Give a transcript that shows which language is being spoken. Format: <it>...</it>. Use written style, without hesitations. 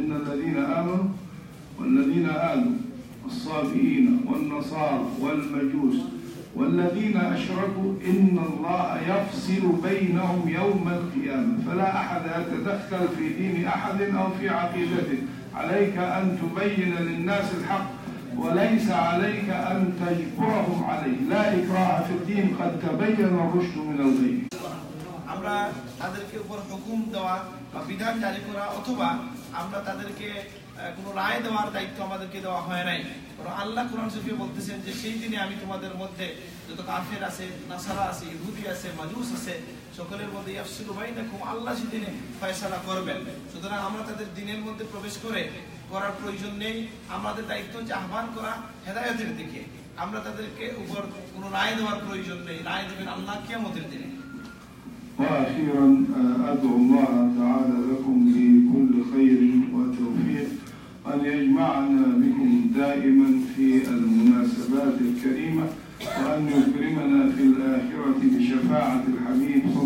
<ar>إن الذين آمنوا والذين آلوا الصابئين والنصارى والمجوس والذين أشركوا إن الله يفصل بينهم يوم القيامة فلا أحد يتدخل في دين أحد أو في عقيدته. عليك أن تبين للناس الحق وليس عليك أن تجبرهم عليه. لا إكراه في الدين قد تبين الرشد من الغي.</ar> <bn>আমরা তাদেরকে উপর হুকুম দেওয়া বা বিধান জারি করা অথবা আমরা তাদেরকে কোনো রায় দেওয়ার দায়িত্ব আমাদেরকে দেওয়া হয় নাই। আল্লাহ কোরআন শরীফে বলতেছেন যে সেই দিনে আমি তোমাদের মধ্যে যত কাফের আছে, নাসারা আছে, ইহুদি আছে, মাজুস আছে, সকলের মধ্যে</bn> <ar>ইয়াফসিলু বাইনাকুম,</ar> <bn>আল্লাহ সেদিনে ফয়সালা করবেন। সুতরাং আমরা তাদের দিনের মধ্যে প্রবেশ করার প্রয়োজন নেই। আমাদের দায়িত্ব হচ্ছে আহ্বান করা হেদায়েতের দিকে। আমরা তাদেরকে উপর কোনো রায় দেওয়ার প্রয়োজন নেই, রায় দেবেন আল্লাহ কিয়ামতের দিনে।</bn> <ar>وأخيرا أدعو الله تعالى لكم بكل خير وتوفيق، أن يجمعنا بكم دائما في المناسبات الكريمة، وأن يكرمنا في الآخرة بشفاعة الحبيب</ar>